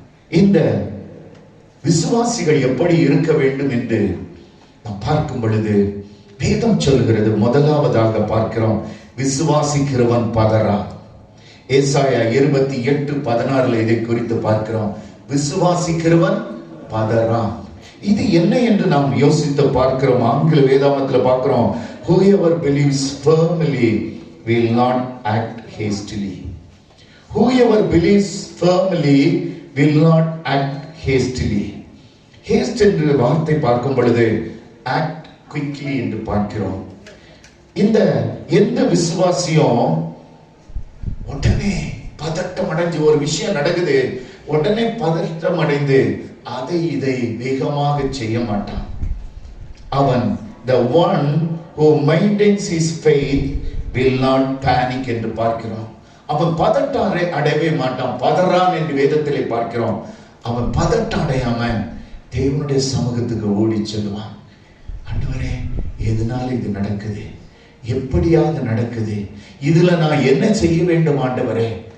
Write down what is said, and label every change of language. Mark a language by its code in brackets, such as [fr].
[ta] இந்த விசுவாசிகள் எப்படி இருக்க வேண்டும் என்று நாம் பார்க்கும் பொழுது வேதம் சொல்கிறது. முதலாவதாக பார்க்கிறோம், விசுவாசிக்கிறவன் பதறா. ஏசாயா 28:16 இதை குறித்து பார்க்கிறோம். விசுவாசிக்கிறவன் பதறா. இது என்ன என்று நாம் யோசித்து பார்க்கிறோம். ஆங்கில வேதாகமத்தில் பார்க்கிறோம், [en] whoever believes firmly will not act hastily. Whoever believes firmly will not act hastily. [ta] Haste என்ற வார்த்தை பார்க்கும் பொழுது [en] act quickly [ta] என்று பார்க்கிறோம். இந்த எந்த விசுவாசியும் உடனே பதட்டம் அடைஞ்சு ஒரு விஷயம் நடக்குது, உடனே பதட்டம் அடைந்து அதை இதை வேகமாக செய்ய மாட்டான். அவன் [en] the one who maintains his faith will not panic [ta] என்று பார்க்கிறோம். அவன் பதட்டம் அடையவே மாட்டான், பதறான் என்று வேதத்திலே பார்க்கிறோம். அவன் பதட்டம் அடையாம தேவனுடைய சமூகத்துக்கு ஓடி செல்வான். ஆண்டவரே, எதனால இது நடக்குது, எப்படியாக நடக்குது, இதுல நான் என்ன செய்ய வேண்டும் ஆண்டவரே?